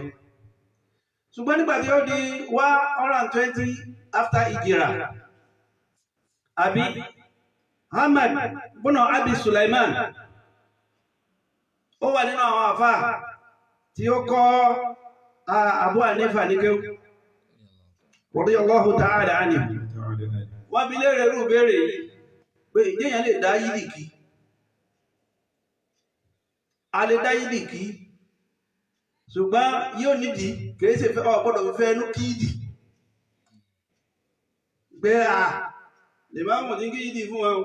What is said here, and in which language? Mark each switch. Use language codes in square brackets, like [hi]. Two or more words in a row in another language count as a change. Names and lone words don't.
[yo] Ṣùgbọ́n nígbà tí ó di 120 after Hijra, àbí Ahmad ibn Abi Sulaiman, ó wà nínú àwọn àfáà tí ó kọ́ Abu Hanifa ní kéwú [ar] رضي الله تعالى عنه. [yo] Wọ́n bi léèrè irú ìbéèrè yìí pé ìjẹ́yàn lè dá yídì kí? A lè dá yídì kí, ṣùgbọ́n yóò nídìí kìí ṣe fẹ́ ọ̀pọ̀lọpọ̀ fífẹ́ ẹnu kí yídì. Gbé lè máa mọ̀ ní kí yídì fún wọn.